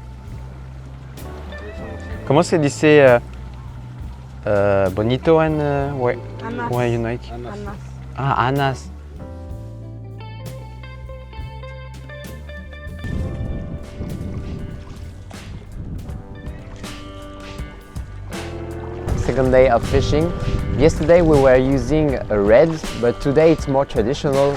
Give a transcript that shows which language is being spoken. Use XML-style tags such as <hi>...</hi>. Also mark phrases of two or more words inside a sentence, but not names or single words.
<es>¿Cómo se dice bonito en Anas. Wayuu Nike? Anas. Ah, anas.</es> <en>Second day of fishing. Yesterday we were using a red, but today it's more traditional.</en>